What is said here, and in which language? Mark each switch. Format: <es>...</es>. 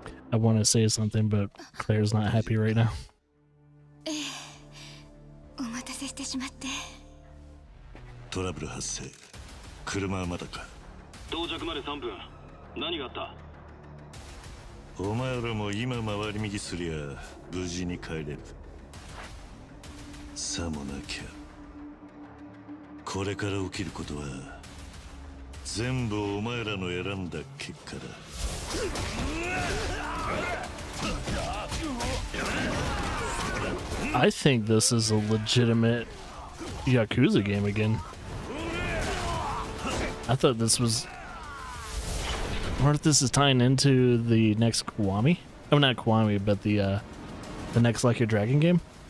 <en>I want to say something, but Claire's not happy right now.</en> <ja>お待たせしてしまって。トラブル発生。車はまだか。到着まで3分。何があった？お前らも今回り右すりゃ無事に帰れる。さもなきゃ。これから起きることは全部お前らの選んだ結果だ。</ja> <en>I think this is a legitimate Yakuza game again. I thought this was... I wonder if this is tying into the next Kiwami? Oh, not Kiwami, but the next Like a Dragon game.</en>